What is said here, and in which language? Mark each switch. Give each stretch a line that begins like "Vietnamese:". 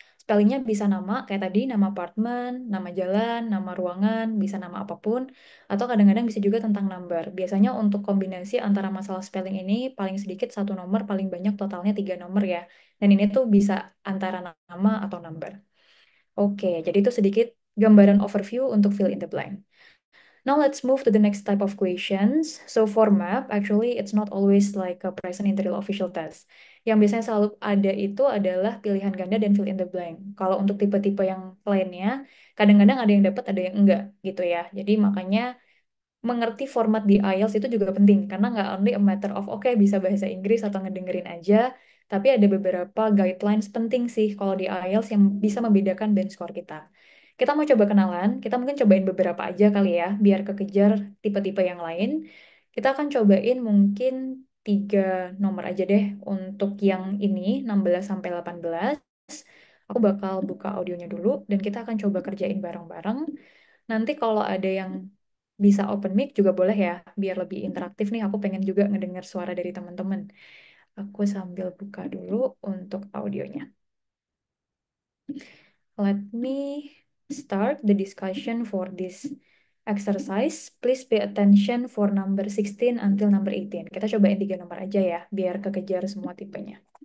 Indonesian: Spellingnya bisa nama, kayak tadi, nama apartemen, nama jalan, nama ruangan, bisa nama apapun, atau kadang-kadang bisa juga tentang number. Biasanya untuk kombinasi antara masalah spelling ini, paling sedikit satu nomor, paling banyak totalnya 3 nomor ya. Dan ini tuh bisa antara nama atau number. Oke, jadi itu sedikit gambaran overview untuk fill in the blank.
English: Now let's move to the next type of questions. So for map, actually it's not always like a present in the real official test.
Indonesian: Yang biasanya selalu ada itu adalah pilihan ganda dan fill in the blank. Kalau untuk tipe-tipe yang lainnya, kadang-kadang ada yang dapat, ada yang enggak gitu ya. Jadi makanya mengerti format di IELTS itu juga penting karena nggak
English: only a matter of
Indonesian: oke bisa bahasa Inggris atau ngedengerin aja, Tapi ada beberapa guidelines penting sih kalau di IELTS yang bisa membedakan band score kita. Kita mau coba kenalan, kita mungkin cobain beberapa aja kali ya, biar kekejar tipe-tipe yang lain. Kita akan cobain mungkin 3 nomor aja deh untuk yang ini, 16 sampai 18. Aku bakal buka audionya dulu dan kita akan coba kerjain bareng-bareng. Nanti kalau ada yang bisa open mic juga boleh ya, biar lebih interaktif nih. Aku pengen juga ngedengar suara dari teman-teman. Aku sambil buka dulu untuk audionya.
English: Let me start the discussion for this exercise. Please pay attention for number 16 until number 18.
Indonesian: Kita cobain 3 nomor aja ya, biar kekejar semua tipenya.